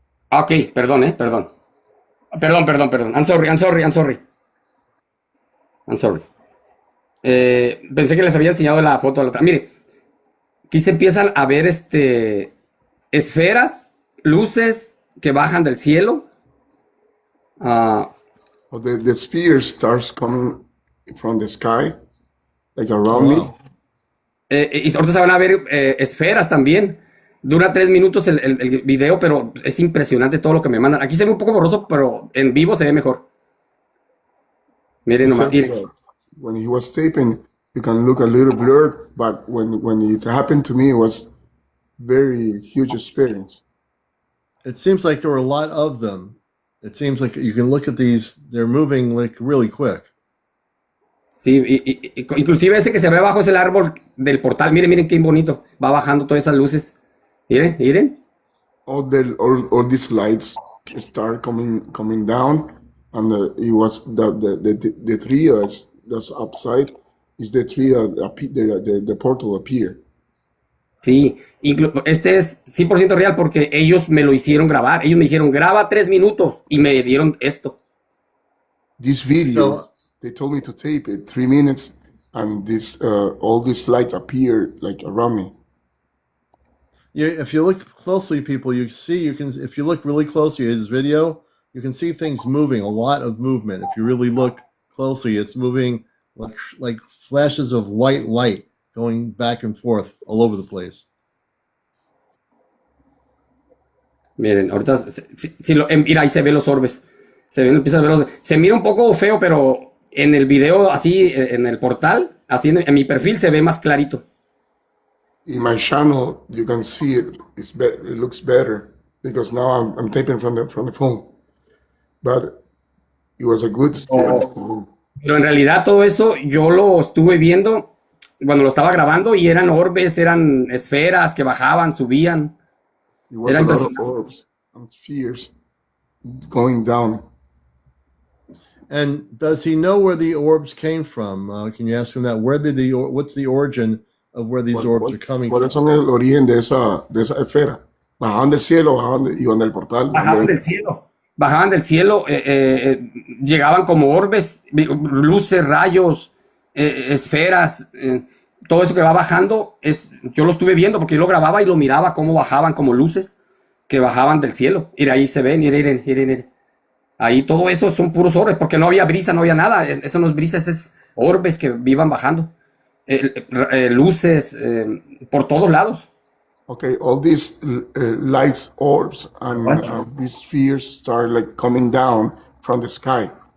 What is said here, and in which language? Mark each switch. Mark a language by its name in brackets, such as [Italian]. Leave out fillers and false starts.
[English] Ok, [Spanish] perdón. Perdón. [English] I'm sorry. [Spanish] Pensé que les había enseñado la foto de la otra. Mire, aquí se empiezan a ver esferas, luces que bajan del cielo. [English] The sphere starts coming from the sky, like around me. [Spanish] Y ahorita se van a ver esferas también. Dura 3 minutos el video, pero es impresionante todo lo que me mandan. Aquí se ve un poco borroso, pero en vivo se ve mejor. Miren nomás. [English] When he was taping, you can look a little blurred, but when it happened to me, it was very huge experience. It seems like there were a lot of them. It seems like you can look at these; they're moving like really quick. [Spanish] Sí, inclusive ese que se ve abajo es el árbol del portal. Miren qué bonito. Va bajando todas esas luces. Miren. [English] All these lights start coming down, and it was the tree that's upside is the tree the portal appear. [Spanish] Sí, este es 100% real porque ellos me lo hicieron grabar. Ellos me dijeron, graba 3 minutos y me dieron esto. [English] This video, they told me to tape it 3 minutes, and all these lights appear like around me. Yeah, if you look closely, people, if you look really closely at his video, you can see things moving, a lot of movement. If you really look closely, it's moving like flashes of white light going back and forth all over the place. [Spanish] Miren, ahorita mira, ahí se ven los orbes. Empiezan a ver se mira un poco feo, pero en el video, así, en el portal, así en mi perfil se ve más clarito. [English] In my channel, you can see it. It looks better because now I'm taping from the phone. But it was a good experience. [Spanish] Pero en realidad todo eso yo lo estuve viendo cuando lo estaba grabando y eran orbes, eran esferas que bajaban, subían. Era impresionante. [English] Orbs and spheres going down. And does he know where the orbs came from? Can you ask him that? What's the origin of where these orbs are coming from? [Spanish] ¿Cuáles son el origen de esa esfera? Bajaban del cielo, iban del portal. Bajaban del cielo, llegaban como orbes, luces, rayos, esferas, todo eso que va bajando, yo lo estuve viendo porque yo lo grababa y lo miraba cómo bajaban como luces que bajaban del cielo. Y ahí se ven, miren. Ahí todo eso son puros orbes, porque no había brisa, no había nada. Eso no es brisa, es orbes que iban bajando. Luces por todos lados. [English] Okay, all these lights, orbs, and these spheres start like coming down from the sky.